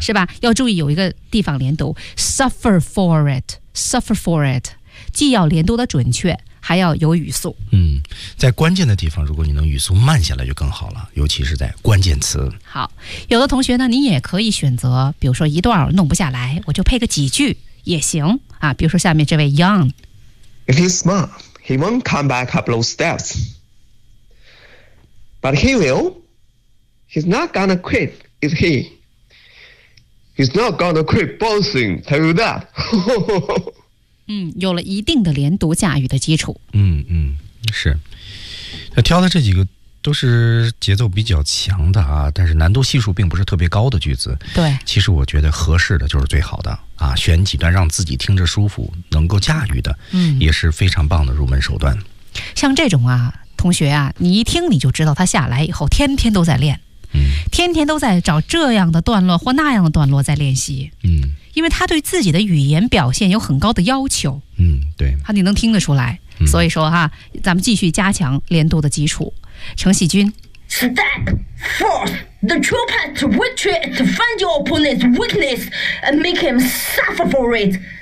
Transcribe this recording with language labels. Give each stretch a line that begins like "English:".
Chinese: 是吧？要注意有一个地方连读 ，suffer for it，suffer for it。既要连读的准确，还要有语速。嗯，在关键的地方，如果你能语速慢下来就更好了，尤其是在关键词。好，有的同学呢，你也可以选择，比如说一段弄不下来，我就配个几句也行啊。比如说下面这位 Young，
English: If he's smart, he won't come back up those steps, but he will. He's not gonna quit, is he? He's not gonna quit bouncing. Tell you that.
Chinese: 嗯，有了一定的连读驾驭的基础。嗯，是他挑的这几个都是节奏比较强的啊，但是难度系数并不是特别高的句子。对，其实我觉得合适的就是最好的啊，选几段让自己听着舒服能够驾驭的，嗯，也是非常棒的入门手段。像这种啊，同学啊，你一听你就知道他下来以后天天都在练，嗯，天天都在找这样的段落或那样的段落在练习。嗯，因为他对自己的语言表现有很高的要求。嗯，对，他你能听得出来。嗯，所以说哈，咱们继续加强连读的基础。程喜君
English: Step forth. The true path to victory is to find your opponent's weakness and make him suffer for it.